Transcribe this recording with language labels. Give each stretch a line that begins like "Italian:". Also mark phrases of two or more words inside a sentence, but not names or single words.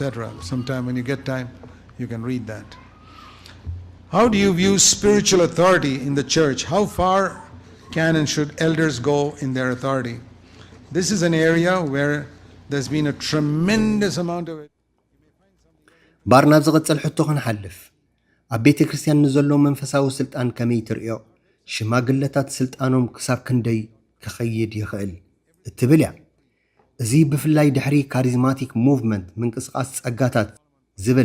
English: Sometime when you get time, you can read that. How do you view spiritual authority in the church? How far can and should elders go in their authority? This is an area where there's been a tremendous amount of it.
Tigrinya: ባርናብ ዝቕፅል ሕቶ ክንሓልፍ ኣብ ቤተ ክርስቲያን ንዘሎ መንፈሳዊ ስልጣን ከመይ ትርእዮ? ሽማግለታት ስልጣኖም ክሳብ ክንደይ ክኸይድ ይኽእል እትብል እያ። እዚ ብፍላይ ድሕሪ
English: charismatic movement
Tigrinya: ምንቅስቓስ ጸጋታት ዝብል